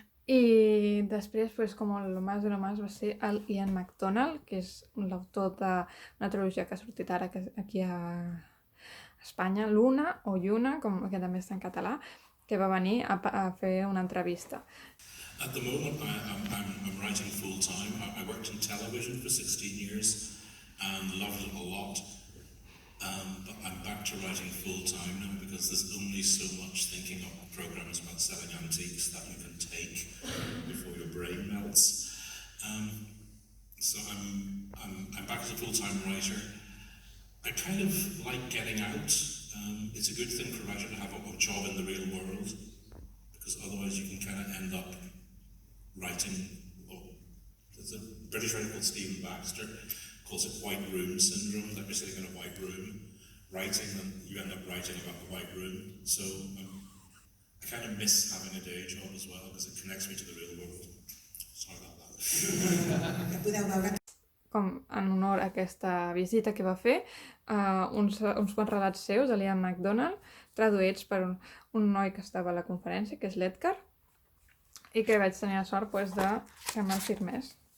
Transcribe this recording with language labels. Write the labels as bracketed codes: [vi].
[ca] I després, com [es] el más de lo más, [ca] va ser el Ian McDonald, que és l'autor d'una trilogia que ha sortit ara aquí a Espanya, Luna o Lluna, que també està en català, que va venir a fer una entrevista. [en] At the moment, I'm writing full-time. I worked in television for 16 years and loved it a lot. But I'm back to writing full-time now because there's only so much thinking of programs about selling antiques that you can take before your brain melts. So I'm back as a full-time writer. I kind of like getting out. It's a good thing for a writer to have a job in the real world because otherwise you can kind of end up writing. There's a British writer called Stephen Baxter calls it white room syndrome, that you're sitting in a white room writing and you end up writing about the white room. So I kind of miss having a day job as well because it connects me to the real world. Sorry about that. [ca] Com en honor a aquesta visita que va fer, uns quants relats seus de l'Ian McDonald, traduïts per un noi que estava a la conferència, que és l'Edgar, i que vaig tenir la sort de que me'l firmés.